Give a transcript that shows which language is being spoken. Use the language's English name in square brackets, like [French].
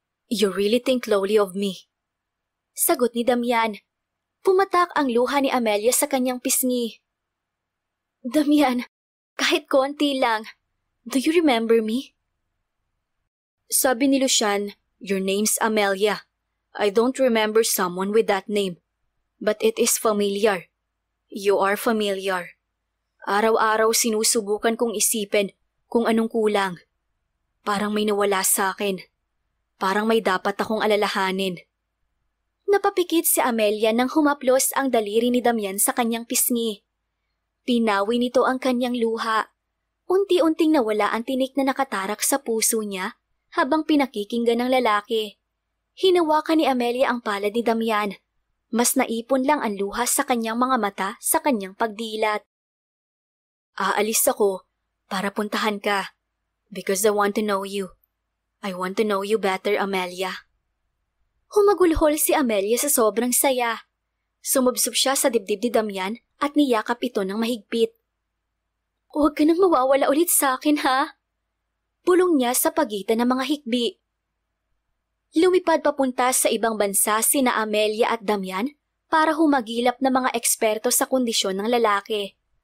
[English] You really think lowly of me? [Filipino] Sagot ni Damian. Pumatak ang luha ni Amelia sa kanyang pisngi. [English] Damian, [Filipino] kahit konti lang. [English] Do you remember me? [Filipino] Sabi ni Lucian, [English] your name's Amelia. I don't remember someone with that name. But it is familiar. You are familiar. [Filipino] Araw-araw sinusubukan kong isipin kung anong kulang. Parang may nawala sa akin. Parang may dapat akong alalahanin. Napapikit si Amelia nang humaplos ang daliri ni Damian sa kanyang pisngi. Pinawi nito ang kanyang luha. Unti-unting nawala ang tinik na nakatarak sa puso niya habang pinakikinggan ng lalaki. Hinawakan ni Amelia ang palad ni Damian. Mas naipon lang ang luha sa kanyang mga mata sa kanyang pagdilat. Aalis ako para puntahan ka. [English] Because I want to know you. I want to know you better, Amelia. [Filipino] Humagulhol si Amelia sa sobrang saya. Sumubsob siya sa dibdib ni Damian at niyakap ito ng mahigpit. Huwag ka nang mawawala ulit sa akin, ha? Bulong niya sa pagitan ng mga hikbi. Lumipad papunta sa ibang bansa sina Amelia at Damian para humagilap ng mga eksperto sa kondisyon ng lalaki.